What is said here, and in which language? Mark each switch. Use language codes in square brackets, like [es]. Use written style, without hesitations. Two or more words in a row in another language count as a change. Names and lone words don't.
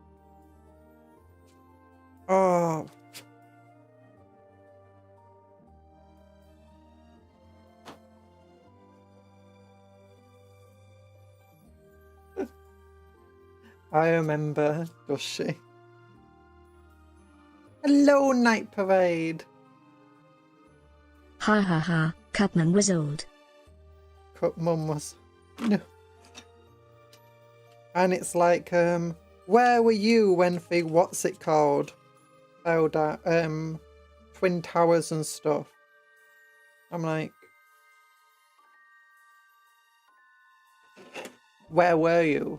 [en] Oh. I remember, does she? Hello, Night Parade. Ha ha ha, Cupman was old. Cupman was... No. And it's like, where were you when the, what's it called, fell down, Twin Towers and stuff? I'm like, where were you?